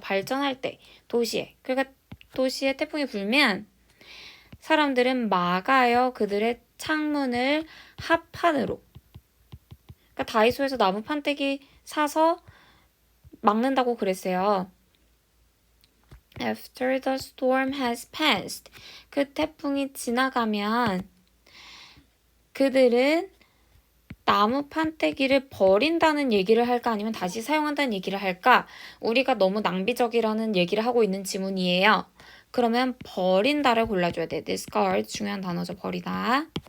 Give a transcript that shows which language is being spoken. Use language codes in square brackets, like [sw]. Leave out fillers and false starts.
[ko] 발전할 때 도시에 그러니까 도시에 태풍이 불면 사람들은 막아요. 그들의 창문을 합판으로 그러니까 다이소에서 나무 판때기 사서 막는다고 그랬어요. [en] After the storm has passed. [ko] 그 태풍이 지나가면 그들은 나무 판때기를 버린다는 얘기를 할까 아니면 다시 사용한다는 얘기를 할까? 우리가 너무 낭비적이라는 얘기를 하고 있는 지문이에요. 그러면 버린다를 골라줘야 돼. discard 중요한 단어죠. 버리다.